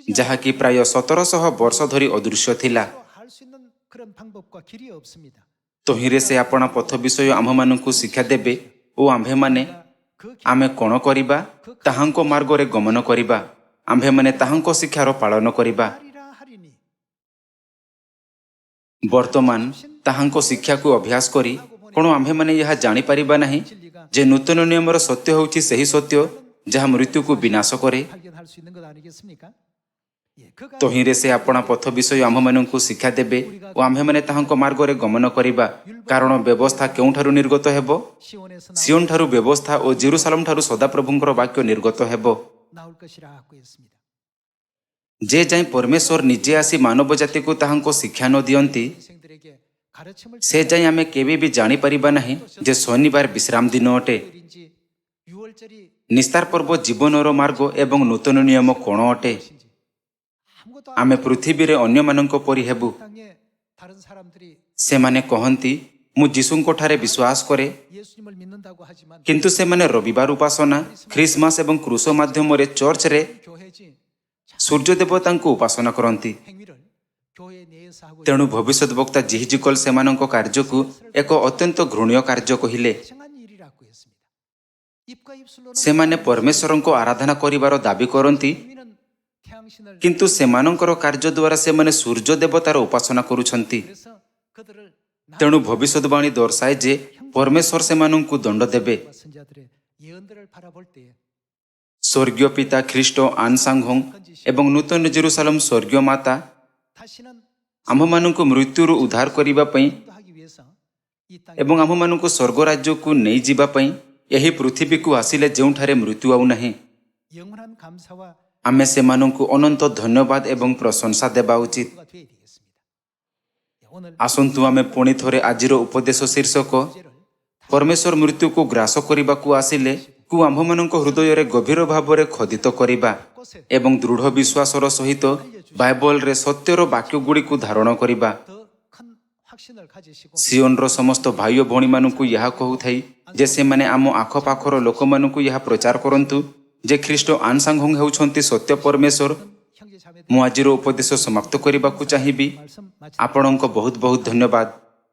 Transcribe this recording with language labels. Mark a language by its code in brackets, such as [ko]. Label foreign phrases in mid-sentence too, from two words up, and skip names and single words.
[or] ଯାହାକି ପ୍ରାୟ 1700 ବର୍ଷ ଧରି ଅଦୃଶ୍ୟ ଥିଲା। [ko] 않고 할 수 있는 그런 방법과 길이 없습니다. [or] ତହିଁରେ ସେ ଆପଣା ପଥ ବିଷୟ ଆମ୍ଭମାନଙ୍କୁ ଶିକ୍ଷା ଦେବେ ଓ ଆମ୍ଭେମାନେ [ko] 그 [or] ଆମେ କ'ଣ କରିବା? ତାହାଙ୍କ ମାର୍ଗରେ ଗମନ କରିବା। ଆମ୍ଭେମାନେ ତାହାଙ୍କ ଶିକ୍ଷାର ପାଳନ କରିବା। [ko] 하리라 하리니 [or] ବର୍ତ୍ତମାନ ତାହାଙ୍କ ଶିକ୍ଷାକୁ ଅଭ୍ୟାସ କରି କ'ଣ ଆମ୍ଭେମାନେ ଏହା ଜାଣିପାରିବା ନାହିଁ ଯେ ନୂତନ ନିୟମର ସତ୍ୟ ହେଉଛି ସେହି ସତ୍ୟ ଯାହା ମୃତ୍ୟୁକୁ ବିନାଶ କରେ? [ko] 발견할 수 있는 것 아니겠습니까? 예, 그가 [or] ତହିଁରେ ସେ ଆପଣା ପଥ ବିଷୟ ଆମ୍ଭମାନଙ୍କୁ ଶିକ୍ଷା ଦେବେ ଓ ଆମ୍ଭେମାନେ ତାହାଙ୍କ ମାର୍ଗରେ ଗମନ କରିବା। କାରଣ ବ୍ୟବସ୍ଥା କେଉଁଠାରୁ ନିର୍ଗତ ହେବ? [ko] 시온에서 [or] ସିଓନ ଠାରୁ ବ୍ୟବସ୍ଥା ଓ ଜେରୁସାଲେମ ଠାରୁ ସଦାପ୍ରଭୁଙ୍କର ବାକ୍ୟ ନିର୍ଗତ ହେବ। [ko] 나올 것이라고 했습니다. [or] ଯେ ଯାଏଁ ପରମେଶ୍ୱର ନିଜେ ଆସି ମାନବ ଜାତିକୁ ତାହାଙ୍କ ଶିକ୍ଷା ନ ଦିଅନ୍ତି [ko] 인생들에게 가르침을 [or] ସେ ଯାଏଁ ଆମେ କେବେ ବି ଜାଣିପାରିବା ନାହିଁ ଯେ ଶନିବାର ବିଶ୍ରାମ ଦିନ ଅଟେ। [ko] 인지 6월절이 [or] ନିସ୍ତାର ପର୍ବ ଜୀବନର ମାର୍ଗ ଏବଂ ନୂତନ ନିୟମ କ'ଣ ଅଟେ? [ko] 무엇인지 아무것도 [or] ଆମେ ପୃଥିବୀରେ ଅନ୍ୟମାନଙ୍କ ପରି ହେବୁ। [ko] 땅에 다른 사람들이 [or] ସେମାନେ କହନ୍ତି, ମୁଁ ଯୀଶୁଙ୍କଠାରେ ବିଶ୍ୱାସ କରେ, [ko] 예수님을 믿는다고 하지만 [or] କିନ୍ତୁ ସେମାନେ ରବିବାର ଉପାସନା, ଖ୍ରୀଷ୍ଟମାସ ଏବଂ କ୍ରୁଶ ମାଧ୍ୟମରେ ଚର୍ଚ୍ଚରେ [ko] 교회지 [or] ସୂର୍ଯ୍ୟ ଦେବତାଙ୍କୁ ଉପାସନା କରନ୍ତି। [ko] 행위를 교회 내에서 하고 [or] ତେଣୁ ଭବିଷ୍ୟତ ବକ୍ତା ଜିହିଜିକଲ ସେମାନଙ୍କ କାର୍ଯ୍ୟକୁ ଏକ ଅତ୍ୟନ୍ତ ଘୃଣ୍ୟ କାର୍ଯ୍ୟ କହିଲେ। [ko] 이상한 일이라고 했습니다. 입과 입술로는 [or] ସେମାନେ ପରମେଶ୍ୱରଙ୍କ ଆରାଧନା କରିବାର ଦାବି କରନ୍ତି, [ko] 의미는 태양신을 [or] କିନ୍ତୁ ସେମାନଙ୍କର କାର୍ଯ୍ୟ ଦ୍ୱାରା ସେମାନେ ସୂର୍ଯ୍ୟ ଦେବତାର ଉପାସନା କରୁଛନ୍ତି। [ko] 그래서 그들을 [or] ତେଣୁ ଭବିଷ୍ୟତବାଣୀ ଦର୍ଶାଏ ଯେ ପରମେଶ୍ୱର ସେମାନଙ୍କୁ ଦଣ୍ଡ ଦେବେ। [ko] 나와 선자들의 예언들을 바라볼 때 [or] ସ୍ୱର୍ଗୀୟ ପିତା ଖ୍ରୀଷ୍ଟ ଆନସାଙ୍ଗୋଂ ଏବଂ ନୂତନ ଜେରୁସାଲେମ ସ୍ୱର୍ଗୀୟ ମାତା [ko] 다시는 [or] ଆମ୍ଭମାନଙ୍କୁ ମୃତ୍ୟୁରୁ ଉଦ୍ଧାର କରିବା ପାଇଁ [ko] 인도하기 위해서 이 땅에 [or] ଏବଂ ଆମ୍ଭମାନଙ୍କୁ ସ୍ୱର୍ଗ ରାଜ୍ୟକୁ ନେଇଯିବା ପାଇଁ ଏହି ପୃଥିବୀକୁ ଆସିଲେ ଯେଉଁଠାରେ ମୃତ୍ୟୁ ଆଉ ନାହିଁ। [ko] 영원한 감사와 [or] ଆମେ ସେମାନଙ୍କୁ ଅନନ୍ତ ଧନ୍ୟବାଦ ଏବଂ ପ୍ରଶଂସା ଦେବା ଉଚିତ। [ko] 가 되어야 되겠습니다. 오늘 [or] ଆସନ୍ତୁ ଆମେ ପୁଣି ଥରେ ଆଜିର ଉପଦେଶ ଶୀର୍ଷକ [ko] 주제를 [or] ପରମେଶ୍ୱର ମୃତ୍ୟୁକୁ ଗ୍ରାସ କରିବାକୁ ଆସିଲେ କୁ ଆମ୍ଭମାନଙ୍କ ହୃଦୟରେ ଗଭୀର ଭାବରେ ଖୋଦିତ କରିବା [ko] 곳에 [or] ଏବଂ ଦୃଢ଼ ବିଶ୍ୱାସର ସହିତ ବାଇବଲରେ ସତ୍ୟର ବାକ୍ୟଗୁଡ଼ିକୁ ଧାରଣ କରିବା। [ko] 더 큰 확신을 가지시고 [or] ସିଓନର ସମସ୍ତ ଭାଇ ଓ ଭଉଣୀମାନଙ୍କୁ ଏହା କହୁଥାଇ ଯେ ସେମାନେ ଆମ ଆଖପାଖର ଲୋକମାନଙ୍କୁ ଏହା ପ୍ରଚାର କରନ୍ତୁ ଯେ ଖ୍ରୀଷ୍ଟ ଆନସାଙ୍ଗୋଂ ହେଉଛନ୍ତି ସତ୍ୟ ପରମେଶ୍ୱର। [ko] 형제 자매들 [or] ମୁଁ ଆଜିର ଉପଦେଶ ସମାପ୍ତ କରିବାକୁ ଚାହିଁବି। [ko] 말씀 마치 [or] ଆପଣଙ୍କ ବହୁତ ବହୁତ ଧନ୍ୟବାଦ।